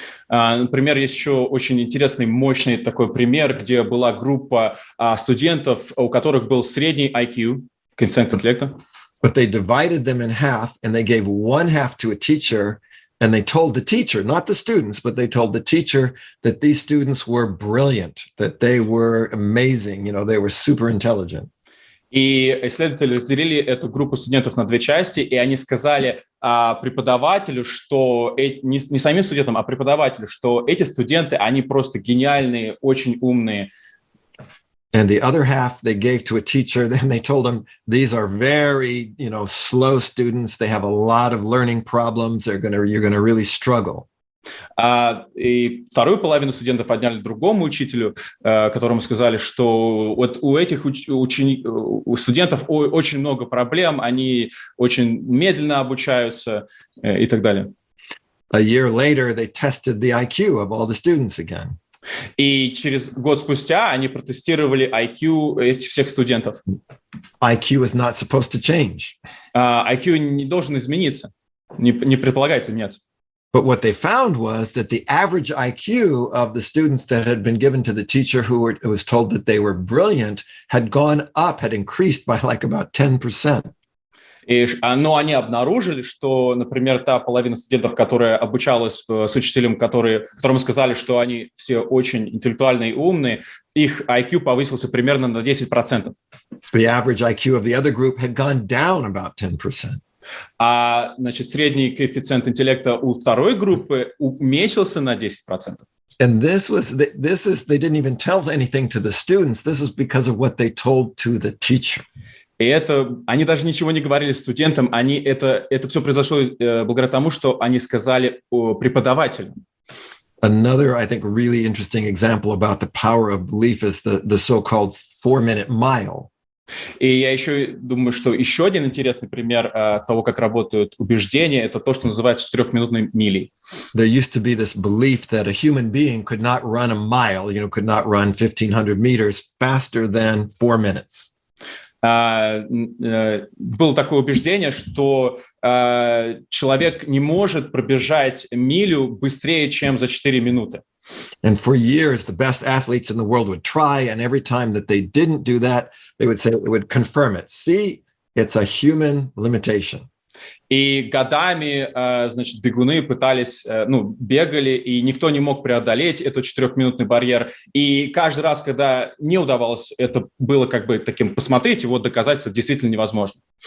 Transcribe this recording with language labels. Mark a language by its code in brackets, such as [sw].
[ru] Например, есть еще очень интересный, мощный такой пример, где была группа студентов, у которых был средний IQ, коэффициент интеллекта. [en] But they divided them in half, and they gave one half to a teacher, and they told the teacher, not the students, but they told the teacher that these students were brilliant, that they were amazing, they were super intelligent. [ru] И исследователи разделили эту группу студентов на две части, и они сказали преподавателю, что не самим студентам, а преподавателю, что эти студенты, они просто гениальные, очень умные. [en] And the other half they gave to a teacher. Then they told them these are very, slow students. They have a lot of learning problems. You're going to really struggle. [ru] И вторую половину студентов отняли другому учителю, которому сказали, что вот у этих у студентов очень много проблем, они очень медленно обучаются и так далее. [en] A year later, they tested the IQ of all the students again. [ru] И через год спустя они протестировали IQ этих всех студентов. [en] IQ is not supposed to change. [ru] IQ не должен измениться, не предполагается меняться. [en] But what they found was that the average IQ of the students that had been given to the teacher who was told that they were brilliant had gone up, had increased by like about 10%. [ru] Но они обнаружили, что, например, та половина студентов, которая обучалась с учителем, которому сказали, что они все очень интеллектуальные и умные, их IQ повысился примерно на 10%. [en] The average IQ of the other group had gone down about 10%. [ru] Значит, средний коэффициент интеллекта у второй группы уменьшился на 10%. [en] And they didn't even tell anything to the students. This was because of what they told to the teacher. [ru] И они даже ничего не говорили студентам, это все произошло благодаря тому, что они сказали преподавателю. [en] Another, I think, really interesting example about the power of belief is the so-called 4-minute mile. [ru] И я еще думаю, что еще один интересный пример того, как работают убеждения, это то, что называется 4-минутной милей. [en] There used to be this belief that a human being could not run a mile, could not run 1,500 meters faster than 4 minutes. [ru] Было такое убеждение, что человек не может пробежать милю быстрее, чем за 4 минуты. [en] And for years, the best athletes in the world would try, and every time that they didn't do that, they would confirm it. See, it's a human limitation. [ru] И годами, значит, бегуны пытались, бегали, и никто не мог преодолеть этот 4-минутный барьер. И каждый раз, когда не удавалось, это было как бы таким, посмотрите, вот доказательство действительно невозможно.